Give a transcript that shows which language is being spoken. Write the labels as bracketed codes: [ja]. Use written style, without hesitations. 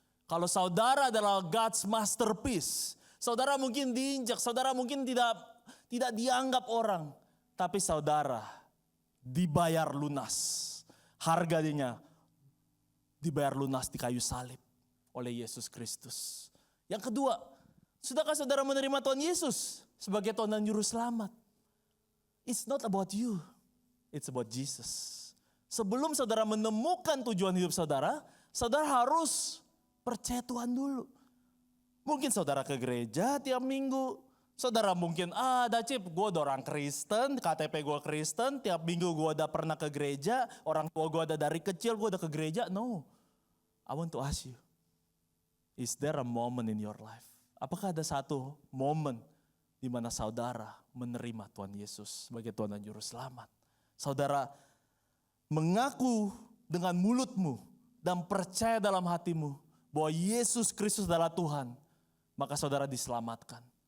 [id] Kalau saudara adalah [en] God's masterpiece, [id] saudara mungkin diinjak, saudara mungkin tidak dianggap orang. Tapi saudara dibayar lunas. Harganya dibayar lunas di kayu salib oleh Yesus Kristus. Yang kedua, sudahkah saudara menerima Tuhan Yesus sebagai Tuhan dan Juru Selamat? [en] It's not about you, it's about Jesus. [id] Sebelum saudara menemukan tujuan hidup saudara, saudara harus percaya Tuhan dulu. Mungkin saudara ke gereja tiap minggu. Saudara mungkin, Dacip gue udah orang Kristen, KTP gue Kristen, tiap minggu gue udah pernah ke gereja, orang tua gue ada dari kecil gue udah ke gereja. [en] No, I want to ask you, is there a moment in your life? [id] Apakah ada satu momen di mana saudara menerima Tuhan Yesus sebagai Tuhan dan Juru Selamat? Saudara mengaku dengan mulutmu dan percaya dalam hatimu bahwa Yesus Kristus adalah Tuhan, maka saudara diselamatkan.